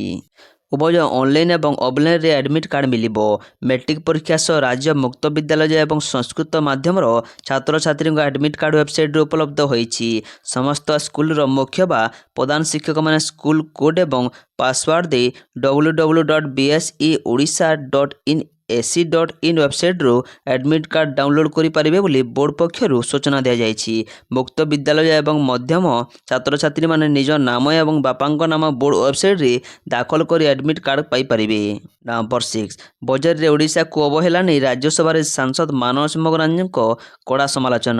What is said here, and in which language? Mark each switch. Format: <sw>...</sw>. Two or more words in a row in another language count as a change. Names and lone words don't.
<or>ଉଭୟ ଅନଲାଇନ୍ ଏବଂ ଅଫଲାଇନ୍ରେ ଆଡମିଟ୍ କାର୍ଡ ମିଳିବ। ମେଟ୍ରିକ ପରୀକ୍ଷା ସହ ରାଜ୍ୟ ମୁକ୍ତ ବିଦ୍ୟାଳୟ ଏବଂ ସଂସ୍କୃତ ମାଧ୍ୟମର ଛାତ୍ରଛାତ୍ରୀଙ୍କ ଆଡମିଟ୍ କାର୍ଡ ୱେବସାଇଟରେ ଉପଲବ୍ଧ ହୋଇଛି। ସମସ୍ତ ସ୍କୁଲର ମୁଖ୍ୟ ବା ପ୍ରଧାନ ଶିକ୍ଷକମାନେ ସ୍କୁଲ କୋଡ୍ ଏବଂ ପାସୱାର୍ଡ ଦେଇ www.bseodisha.in ac.in ୱେବସାଇଟ୍ରୁ ଆଡମିଟ୍ କାର୍ଡ଼ ଡାଉନଲୋଡ୍ କରିପାରିବେ ବୋଲି ବୋର୍ଡ଼ ପକ୍ଷରୁ ସୂଚନା ଦିଆଯାଇଛି। ମୁକ୍ତ ବିଦ୍ୟାଳୟ ଏବଂ ମଧ୍ୟମ ଛାତ୍ରଛାତ୍ରୀମାନେ ନିଜ ନାମ ଏବଂ ବାପାଙ୍କ ନାମ ବୋର୍ଡ଼ ୱେବସାଇଟ୍ରେ ଦାଖଲ କରି ଆଡମିଟ୍ କାର୍ଡ଼ ପାଇପାରିବେ। ନମ୍ବର 6 ବଜେଟରେ ଓଡ଼ିଶାକୁ ଅବହେଳା ନେଇ ରାଜ୍ୟସଭାରେ ସାଂସଦ ମାନସ ମଙ୍ଗରାଜଙ୍କ କଡ଼ା ସମାଲୋଚନା।</or>